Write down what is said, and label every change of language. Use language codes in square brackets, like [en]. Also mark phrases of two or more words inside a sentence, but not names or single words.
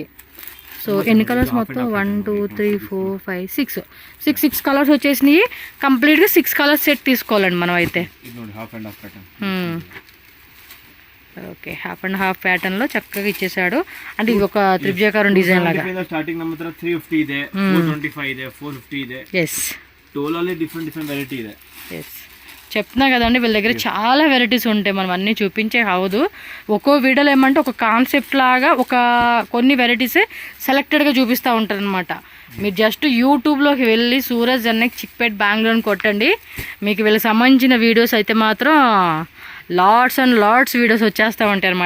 [te] సో ఎన్ని కలర్స్ మొత్తం? 1 2 3 4 5 6 కలర్స్ వచ్చేసినాయి. కంప్లీట్గా 6 కలర్స్ సెట్ తీసుకోవాలండి మనం అయితే. ఓకే, [en] half and half pattern [te] లో చక్కగా ఇచ్చేసాడు. అంటే ఇది ఒక త్రిభుజాకారం డిజైన్ లాగా. [kn] స్టార్టింగ్ ನಮ್ಮ ಹತ್ರ 350 ಇದೆ, 425 ಇದೆ, 450 ಇದೆ. [te] ఎస్, డోలాలో [en] different variety [te] ಇದೆ. ఎస్, చెప్తున్నా కదండి వీళ్ళ దగ్గర చాలా వెరైటీస్ ఉంటాయి, మనం అన్నీ చూపించే కావదు. ఒక్కో వీడియోలో ఏమంటే ఒక కాన్సెప్ట్ లాగా కొన్ని వెరైటీసే సెలెక్టెడ్గా చూపిస్తూ ఉంటారు అనమాట. మీరు జస్ట్ యూట్యూబ్లోకి వెళ్ళి సూరజ్ జన్నక్ చిక్పేట్ బెంగళూరు కొట్టండి, మీకు వీళ్ళకి సంబంధించిన వీడియోస్ అయితే మాత్రం [en] lots and lots videos [te] వచ్చేస్తూ ఉంటాయి అనమాట.